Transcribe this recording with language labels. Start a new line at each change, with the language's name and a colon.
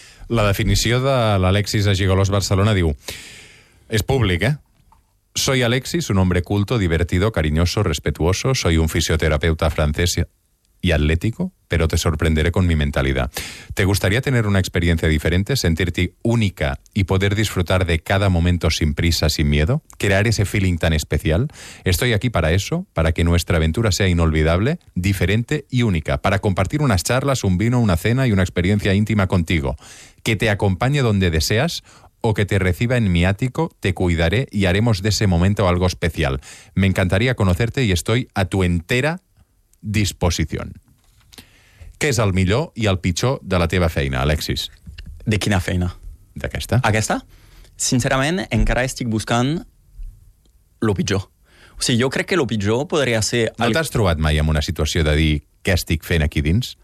Catalan: La definició de l'Alexis a Gigolos Barcelona diu, és públic, eh?
Spanish: Soy Alexis, un hombre culto, divertido, cariñoso, respetuoso, soy un fisioterapeuta francés y atlético, pero te sorprenderé con mi mentalidad. ¿Te gustaría tener una experiencia diferente, sentirte única y poder disfrutar de cada momento sin prisa, sin miedo? ¿Crear ese feeling tan especial? Estoy aquí para eso, para que nuestra aventura sea inolvidable, diferente y única, para compartir unas charlas, un vino, una cena y una experiencia íntima contigo. Que te acompañe donde deseas o que te reciba en mi ático, te cuidaré y haremos de ese momento algo especial. Me encantaría conocerte y estoy a tu entera disposició.
Catalan: Què és el millor i el pitjor de la teva feina, Alexis? De quina feina? D'aquesta. Aquesta? Sincerament, encara estic buscant lo pitjor. O sigui, jo crec que lo pitjor podria ser... No t'has trobat mai en una situació de dir què estic fent aquí dins?